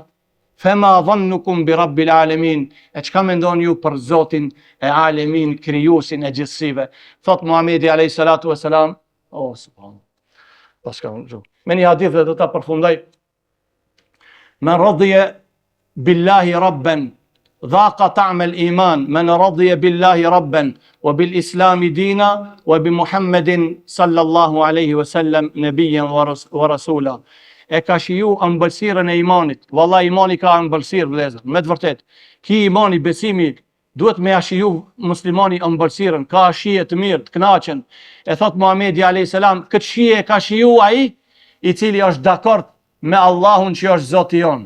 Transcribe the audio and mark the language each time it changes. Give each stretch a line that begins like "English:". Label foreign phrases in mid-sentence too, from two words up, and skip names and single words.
Arabic: فما ظنكم برب العالمين,
Albanian: e çka mendon ju për Zotin e alamin, krijuesin e gjithësive. Thot Muhamedi
Arabic: عليه الصلاة والسلام سبحان الله.
Albanian: Paska me një hadith dhe do ta përfundoj.
Arabic: من رضي بالله ربا ذاق طعم الإيمان من رضي بالله ربا وبالإسلام دينا وبمحمد صلى الله عليه وسلم نبيا ورسولا.
Albanian: E ka shiju ëmbëlsirën e imanit. Valla imani ka ëmbëlsirë vëllezër, me të vërtet. Ki imani, besimi, duhet me ashiju muslimani ëmbëlsirën, ka shije të mirë, të knaqen. E thot Muhamedi a.s. këtë shije ka shiju ai i cili është dakord me Allahun që është Zoti jonë.